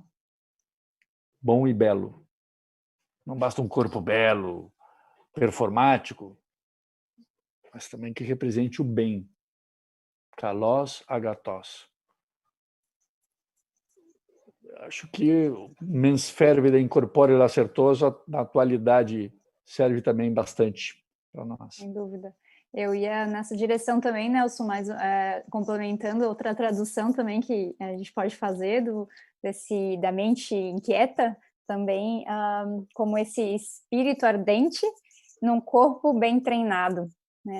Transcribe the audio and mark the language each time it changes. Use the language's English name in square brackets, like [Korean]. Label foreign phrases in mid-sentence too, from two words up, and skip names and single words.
[Portuguese] Bom e belo. Não basta um corpo belo, performático, mas também que represente o bem. [Greek] καλὸς ἀγαθός. [Portuguese] Acho que [Latin] mens fervida in corpore lacertoso, [Portuguese] na atualidade, serve também bastante para nós. Sem dúvida. Eu ia nessa direção também, Nelson, mas complementando outra tradução também que a gente pode fazer da mente inquieta, também como esse espírito ardente num corpo bem treinado, né?